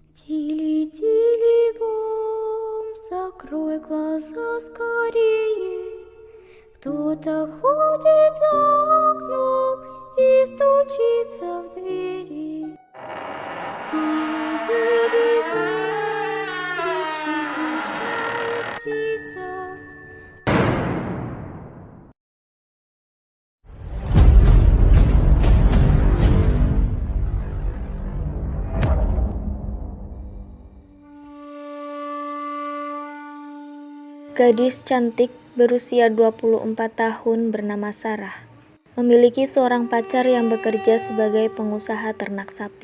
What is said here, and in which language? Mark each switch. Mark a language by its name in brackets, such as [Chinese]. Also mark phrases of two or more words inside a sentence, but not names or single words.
[Russian] Тили-тили-бом, закрой глаза скорее. Кто-то ходит за окном и стучится в двери. Тили-тили-бом, кричит ночная птица. [Indonesian] Gadis cantik berusia 24 tahun bernama Sarah, memiliki seorang pacar yang bekerja sebagai pengusaha ternak sapi.